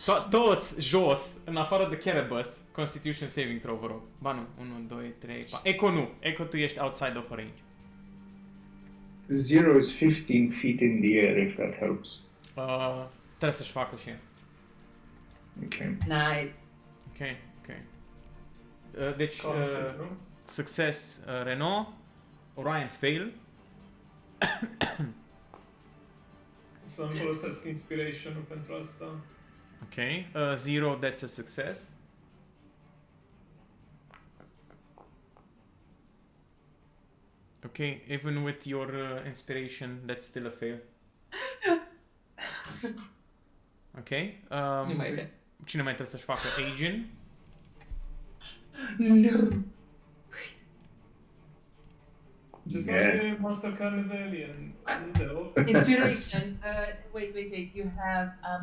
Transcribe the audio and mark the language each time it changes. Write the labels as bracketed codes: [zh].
[ro] Toți jos, în afară de Kerebus, [en] Constitution saving throw, [ro] vă rog. Ba nu, 1, 2, 3, 4. Echo nu. [en] Echo, [ro] tu ești [en] outside of her range. Zero is 15 feet in the air, if that helps. [ro] Trebuie să-și facă și ea. [en] Okay. Nice. [ro] Ok. Deci, Cancel, nu? [en] success Renault, Orion fail. [ro] Să-mi folosesc inspiration-ul pentru asta. [en] Ok. Zero, that's a success. Ok, even with your inspiration, that's still a fail. Ok. [ro] Nu mai vrea. Cine mai trebuie să-și facă? [en] Agent. No. [ro] Ce să [en] Yes. [ro] fie Master Carnivalian? [en] Inspiration. Wait. You have